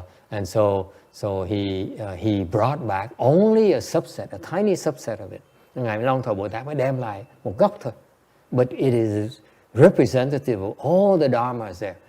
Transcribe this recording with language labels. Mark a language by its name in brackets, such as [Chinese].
[English] And so he brought back only a subset, a tiny subset of it. [Vietnamese] Ngài Long Thọ Bồ Tát mới đem lại một góc thôi. [English] But it is representative of all the dharmas there.